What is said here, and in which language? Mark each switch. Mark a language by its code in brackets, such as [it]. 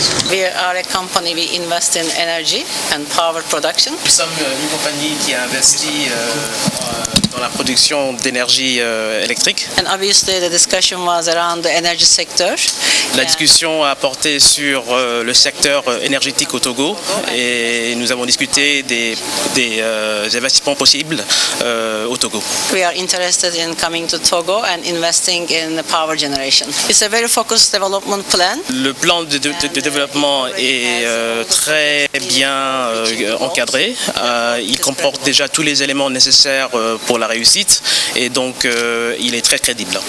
[en] We are a company, we invest in energy and power production. [fr] Nous sommes une compagnie qui a investi dans la production d'énergie électrique. [en] And obviously the discussion was around the energy sector. [fr] La discussion a porté sur le secteur énergétique au Togo et nous avons discuté des investissements possibles au Togo. [en] We are interested in coming to Togo and investing in the power generation. It's a very focused development plan. [fr] Le plan de développement est très bien encadré. Il comporte déjà tous les éléments nécessaires pour la réussite et donc il est très crédible.